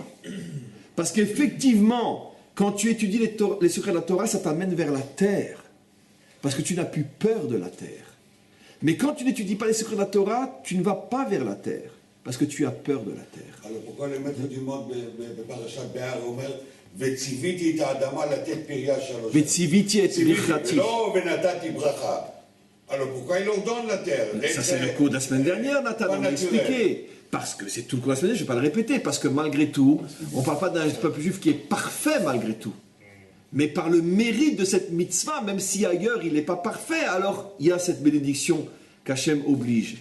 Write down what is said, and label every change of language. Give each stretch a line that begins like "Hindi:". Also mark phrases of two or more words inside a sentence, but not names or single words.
French: Parce qu'effectivement, quand tu étudies les secrets de la Torah, ça t'amène vers la terre. Parce que tu n'as plus peur de la terre. Mais quand tu n'étudies pas les secrets de la Torah, tu ne vas pas vers la terre. Parce que tu as peur de la terre. Alors pourquoi le maître du monde de Parashat Béar
Hebrew: אומר וציוויתי את האדמה לתת פריה 3 שנים. וציוויתי את ברכתי. לא ונתתי ברכה.
French: Alors pourquoi il ordonne la terre? Ça c'est le cours de la semaine dernière, Nathan, on l'a expliqué. Parce que c'est tout le cours de la semaine dernière, je ne vais pas le répéter, parce que malgré tout, on ne parle pas d'un peuple juif qui est parfait malgré tout. Mais par le mérite de cette mitzvah, même si ailleurs il n'est pas parfait, alors il y a cette bénédiction qu'Hachem oblige.